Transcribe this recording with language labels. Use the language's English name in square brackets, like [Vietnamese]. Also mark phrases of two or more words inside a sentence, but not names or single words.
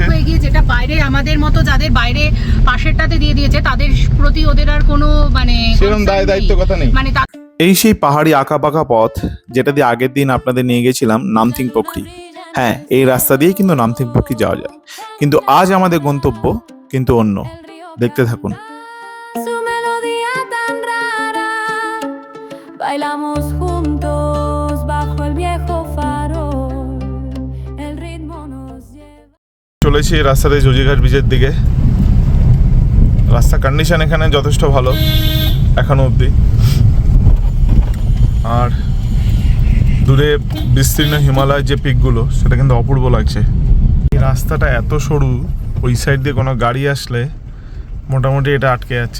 [Bangla] যেটা বাইরে আমাদের মতো যাদের বাইরে পাশেরটাতে দিয়ে দিয়েছে, তাদের প্রতি ওদের আর কোনো মানে সেরকম দায়িত্ব কথা নেই। মানে এই সেই পাহাড়ি আঁকাবাঁকা পথ যেটা দিয়ে আগের দিন আপনাদের নিয়ে গেছিলাম নামথিং পোখরি। হ্যাঁ, এই রাস্তা দিয়ে কিন্তু নামথিং পোখরি যাওয়া যায়, কিন্তু আজ আমাদের গন্তব্য কিন্তু অন্য। দেখতে থাকুন। [Spanish] Bailamos juntos bajo el viejo farol. El ritmo nos lleva. [Bangla] চলেছি এই রাস্তাতে জজিঘাট ব্রিজের দিকে। রাস্তা কন্ডিশন এখানে যথেষ্ট ভালো এখনো অবধি, আর দূরে বিস্তীর্ণ হিমালয়ের যে পিকগুলো সেটা কিন্তু অপূর্ব লাগছে। এই রাস্তাটা এত সরু, ওই সাইড দিয়ে কোনো গাড়ি আসলে মোটামুটি এটা আটকে যাচ্ছে।